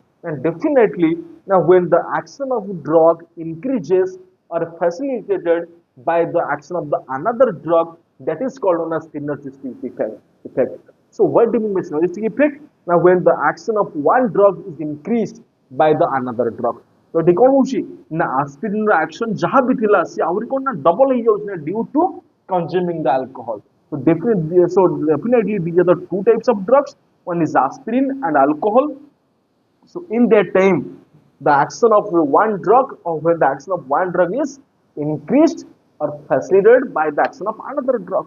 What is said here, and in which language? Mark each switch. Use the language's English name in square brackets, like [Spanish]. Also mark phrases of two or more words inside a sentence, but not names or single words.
[English] And definitely, now when the action of drug increases or facilitated by the action of the another drug, that is called known as synergistic effect. So what do you mean by synergistic effect? Now when the action of one drug is increased by the another drug. [Odia] So ଏଠି କଣ ହଉଛି ନା aspirin ର action ଯାହା ବି ଥିଲା ସେ ଆହୁରି କଣ ନା double ହେଇଯାଉଛି ନା [English] due to consuming the alcohol. So definitely these are the two types of drugs. One is aspirin and alcohol. So in that time, the action of one drug or when the action of one drug is increased or facilitated by the action of another drug.